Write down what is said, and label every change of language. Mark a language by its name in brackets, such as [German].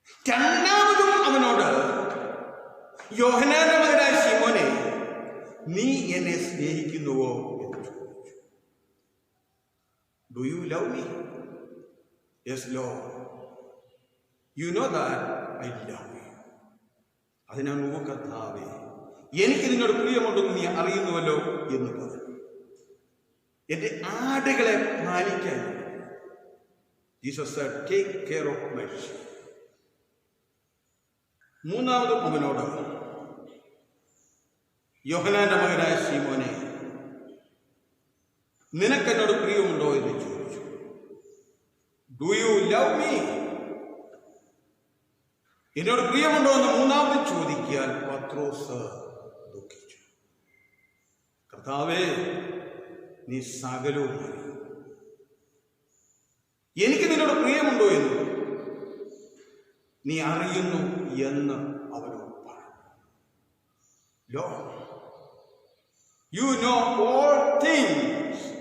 [Malayalam] രണ്ടാമതും അവനോട്, യോഹന്നാന്റെ മകനായ ശീമോനെ, നീ എന്നെ സ്നേഹിക്കുന്നുവോ എന്ന് ചോദിച്ചു. [English] Do you love me? Yes, Lord. You know that I love you. [Malayalam] അതിനാൽ കർത്താവേ, എനിക്ക് നിന്നോട് പ്രിയമുണ്ടെന്ന് നീ അറിയുന്നുവല്ലോ എന്ന് പറഞ്ഞു. എന്റെ ആടുകളെ പാലിക്കാൻ Jesus [English] said, take care of my sheep. [Malayalam] മൂന്നാമത് അവനോട്, യോഹന്നാന്റെ മകനായ ശീമോനെ, നിനക്കെന്നോട് പ്രിയമുണ്ടോ എന്ന് ചോദിച്ചു. [English] Do you love me? [Malayalam] എന്നോട് പ്രിയമുണ്ടോ എന്ന് മൂന്നാമത് ചോദിക്കാൻ പത്രോസ് ദുഃഖിച്ചു. കർത്താവേ, നീ സകലവും അറിയും. എനിക്ക് നിന്നോട് പ്രിയമുണ്ടോ എന്ന് നീ അറിയുന്നു എന്ന് അവനോട് പറഞ്ഞു. [English] Lord, you know all things.